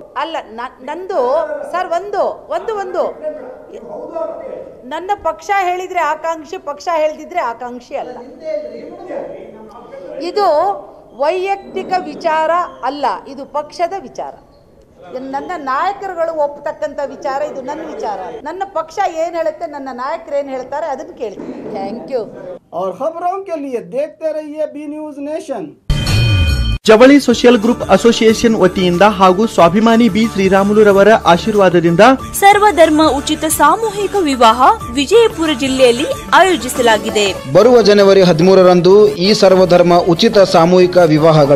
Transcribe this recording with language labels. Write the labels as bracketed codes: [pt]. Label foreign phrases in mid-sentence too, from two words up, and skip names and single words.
[kn] ಅಲ್ಲ, ನಂದು ಸರ್ ಒಂದು ನನ್ನ ಪಕ್ಷ ಹೇಳಿದರೆ ಆಕಾಂಕ್ಷಿ, ಪಕ್ಷ ಹೇಳ್ದಿದ್ರೆ ಆಕಾಂಕ್ಷಿ ಅಲ್ಲ. ಇದು ವೈಯಕ್ತಿಕ ವಿಚಾರ ಅಲ್ಲ, ಇದು ಪಕ್ಷದ ವಿಚಾರ. ನನ್ನ ನಾಯಕರುಗಳು ಒಪ್ಪತಕ್ಕಂಥ ವಿಚಾರ, ಇದು ನನ್ನ ವಿಚಾರ. ನನ್ನ ಪಕ್ಷ ಏನು ಹೇಳುತ್ತೆ, ನನ್ನ ನಾಯಕರು ಏನು ಹೇಳ್ತಾರೆ ಅದನ್ನು ಕೇಳ್ತೀನಿ. [en] thank you. [hi] और खबरों के लिए देखते रहिए बी न्यूज नेशन. [kn] ಜವಳಿ ಸೋಷಿಯಲ್ ಗ್ರೂಪ್ ಅಸೋಸಿಯೇಷನ್ ವತಿಯಿಂದ ಹಾಗೂ ಸ್ವಾಭಿಮಾನಿ ಬಿ ಶ್ರೀರಾಮುಲುರವರ ಆಶೀರ್ವಾದದಿಂದ ಸರ್ವಧರ್ಮ ಉಚಿತ ಸಾಮೂಹಿಕ ವಿವಾಹ ವಿಜಯಪುರ ಜಿಲ್ಲೆಯಲ್ಲಿ ಆಯೋಜಿಸಲಾಗಿದೆ. ಬರುವ ಜನವರಿ 13ರಂದು ಈ ಸರ್ವಧರ್ಮ ಉಚಿತ ಸಾಮೂಹಿಕ ವಿವಾಹಗಳು